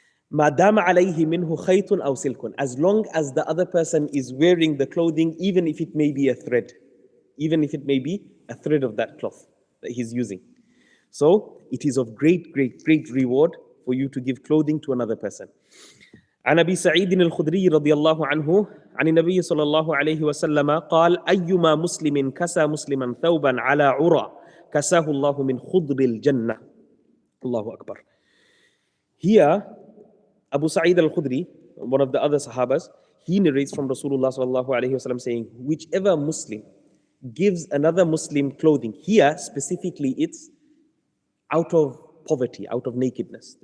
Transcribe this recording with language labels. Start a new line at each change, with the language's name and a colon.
Arabic: Ma dama alayhi minhu khaytun aw silkun.
English: As long as the other person is wearing the clothing, even if it may be a thread. Even if it may be a thread of that cloth that he's using. So, it is of great, great, great reward for you to give clothing to another person.
Arabic: عن أبي سعيد الخدري رضي الله عنه عن النبي صلى الله عليه وسلم قال أيما مسلم كسى مسلما ثوبا على عرى كساه الله من خضر الجنة. الله أكبر.
English: Here, Abu Sa'id al-Khudri, one of the other Sahabas, he narrates from Rasulullah sallallahu alayhi wasallam saying, whichever Muslim gives another Muslim clothing, here specifically it's out of poverty, out of nakedness.